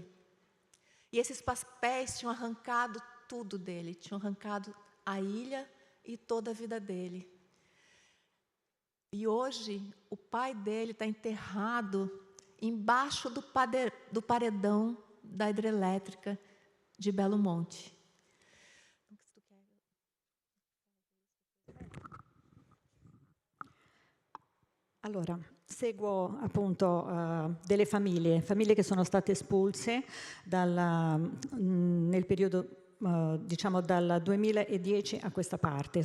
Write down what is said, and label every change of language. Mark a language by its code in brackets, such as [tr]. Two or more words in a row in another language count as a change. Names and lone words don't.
[pt] E esses papéis tinham arrancado tudo dele, tinham arrancado a ilha e toda a vida dele. E hoje, o pai dele está enterrado embaixo do paredão da hidrelétrica de Belo Monte. [it] Allora, seguo appunto delle famiglie che sono state espulse nel periodo diciamo dal 2010 a questa parte.